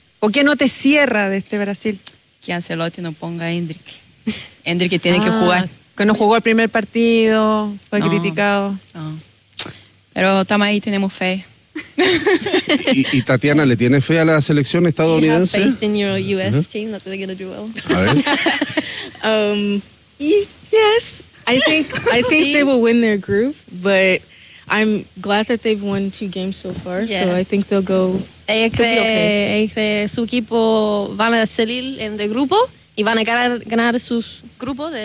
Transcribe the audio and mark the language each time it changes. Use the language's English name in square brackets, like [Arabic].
[Spanish] ¿O qué no te cierra de este Brasil? Que Ancelotti no ponga a Endrick. Endrick tiene que jugar. Que no jugó el primer partido, fue criticado. No, pero estamos ahí, tenemos fe. ¿Y Tatiana, le tiene fe a la selección estadounidense? [English] Do you have faith in your U.S. team that they're going to do well? [Spanish] A ver. [English] yes. I think they will win their group, but I'm glad that they've won 2 games so far. Yeah. So I think they'll go. [Spanish] Ella cree que su equipo van a salir en el grupo y van a ganar sus grupos de